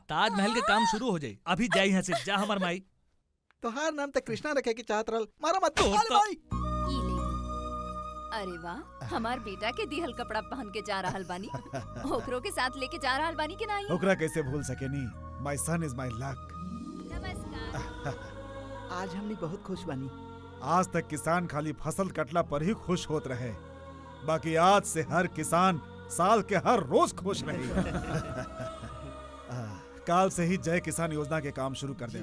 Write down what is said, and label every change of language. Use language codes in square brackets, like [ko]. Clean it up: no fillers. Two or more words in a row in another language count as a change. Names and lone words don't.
[bho] ताजमहल के काम शुरू हो जाये। अभी जाई यहाँ से, जा हमार माई। तोहार नाम तक कृष्णा रखे की चाहत रहल, मारा मत। अरे वाह, हमार बेटा के दिहल कपड़ा पहन के जा रहल बानी। ओकरो के साथ लेके जा रहल बानी कि नहीं? ओकरा कैसे भूल सकेनी? [en] My son is my luck. [bho] नमस्कार। आज हमनी बहुत खुश बानी। आज तक किसान खाली फसल कटला पर ही खुश होत रहे, बाकी आज से हर किसान साल के हर रोज खुश रहे। काल से ही जय किसान योजना के काम शुरू कर दे।